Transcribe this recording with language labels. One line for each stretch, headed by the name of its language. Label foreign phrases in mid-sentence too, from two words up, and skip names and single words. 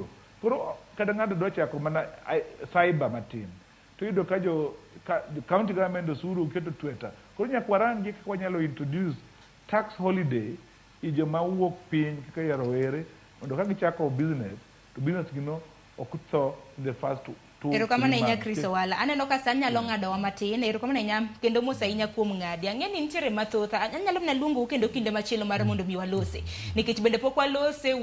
Luo (Kenya and Tanzania): Koro kada ng'ato dwa chako mana cyber matin to yudo ka jo
English: county government
Luo (Kenya and Tanzania): osuru keto tweta. Koro nyakwa rangi kaka wanyalo
English: introduce tax holiday
Luo (Kenya and Tanzania): ijo ma wuok piny kaka yarowere mondo ka gichako
English: business to business
Luo (Kenya and Tanzania): gino ok tho
English: in the first
Luo (Kenya and Tanzania): Erokamano ahinya Chris Owalla. Aneno ka san nyalo ng'adowa matin. Erokamano ahinya kendo mos ahinya kuom ng'adi. Ang'e ni nitiere mathoth. Anyalo mana luongo kendo kinde machielo mar mondo mi walose. Nikech bende pok walose